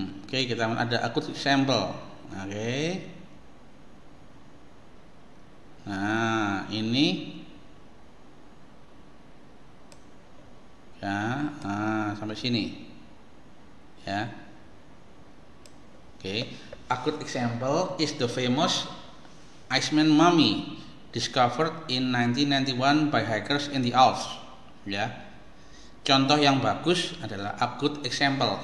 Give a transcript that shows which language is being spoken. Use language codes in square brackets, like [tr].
[id] Oke, kita ada [en] a good example. [id] Oke, nah ini ya, sampai sini ya. [en] Okay. A good example is the famous Iceman mummy discovered in 1991 by hackers in the Alps. [id] Ya. Contoh yang bagus adalah [en] a good example.